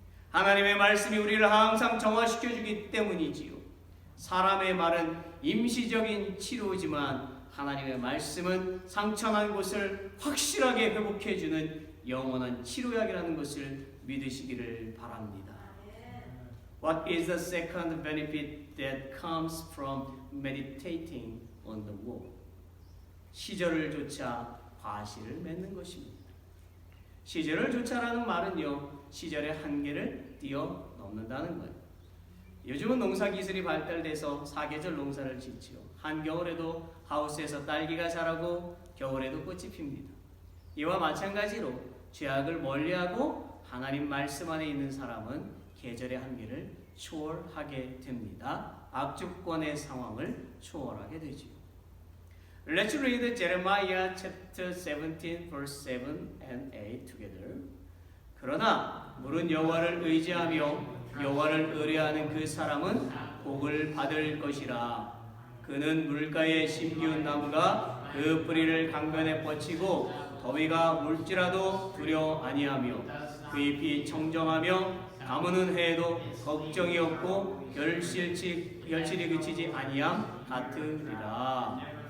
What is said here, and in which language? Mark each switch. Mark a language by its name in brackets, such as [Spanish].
[Korean] 하나님의 말씀이 우리를 항상 정화시켜주기 때문이지요. 사람의 말은 임시적인 치료지만 하나님의 말씀은 상처난 곳을 확실하게 회복해주는 영원한 치료약이라는 것을 믿으시기를 바랍니다. [English] What is the second benefit that comes from meditating on the word? [Korean] 시절을 조차 과실을 맺는 것입니다. 시절을 조차라는 말은요, 시절의 한계를 뛰어넘는다는 거예요. 요즘은 농사 기술이 발달돼서 사계절 농사를 짓지요. 한겨울에도 하우스에서 딸기가 자라고 겨울에도 꽃이 핍니다. 이와 마찬가지로 죄악을 멀리하고 하나님 말씀 안에 있는 사람은 계절의 한계를 초월하게 됩니다. 악조건의 상황을 초월하게 되지요. [English] Let's read Jeremiah chapter 17 verse 7 and 8 together. [Korean] 그러나 물은 여호와를 의지하며 여호와를 의뢰하는 그 사람은 복을 받을 것이라. 그는 물가에 심기운 나무가 그 뿌리를 강변에 뻗치고 더위가 물지라도 두려워 아니하며 그 잎이 청정하며 가무는 해에도 걱정이 없고 결실이 그치지 아니함 같으리라.